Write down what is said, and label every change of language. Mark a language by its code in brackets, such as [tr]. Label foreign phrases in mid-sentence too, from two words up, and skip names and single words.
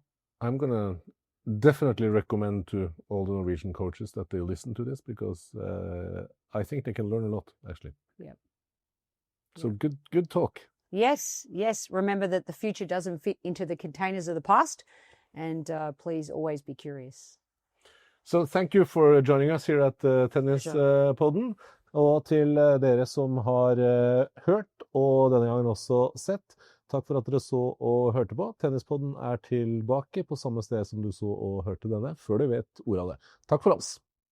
[en] I'm going to definitely recommend to all the Norwegian coaches that they listen to this, because I think they can learn a lot, actually. Yep. So good talk. Yes, yes. Remember that the future doesn't fit into the containers of the past, and please always be curious. So thank you for joining us here at Tennispodden. [no] Og til dere som har hørt, og denne gangen også sett, takk for at dere så og hørte på. Tennispodden er tilbake på samme sted som du så og hørte denne, før du vet ordet av det. Takk for oss.